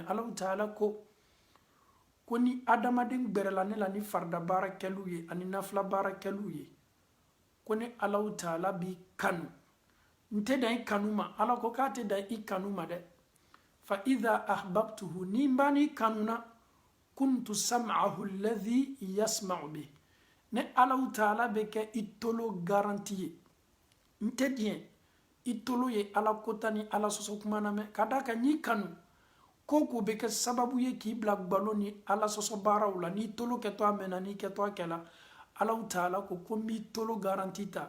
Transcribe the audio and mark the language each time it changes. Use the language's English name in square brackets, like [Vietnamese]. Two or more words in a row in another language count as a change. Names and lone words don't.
[Bambara] Alahu Taala ko ni adamaden gbɛrɛla ne la ni farida baara kɛliw ye ani nafila baara kɛliw ye, ko ne Alahu Taala b'i kanu. N tɛ dan i kanu ma, Ala ko k'a tɛ dan i kanu ma dɛ. [Arabic] فإذا أحببته, [Bambara] ni n b'a n'i kanuna, [Arabic] كنت سمعه الذي يسمع به, [Bambara] ne Alahu Taala bɛ kɛ i tolo garanti ye. N tɛ diɲɛ i tolo ye Ala kota ni Ala sɔsɔ kuma na mɛn, ka d'a kan n'i kanu, ko bɛ kɛ sababu ye k'i bila gbalo ni Ala sɔsɔ baaraw la. N'i tolo kɛtɔ a mɛnna, n'i kɛtɔ a kɛla, Alahu Taala ko n b'i tolo garanti ta.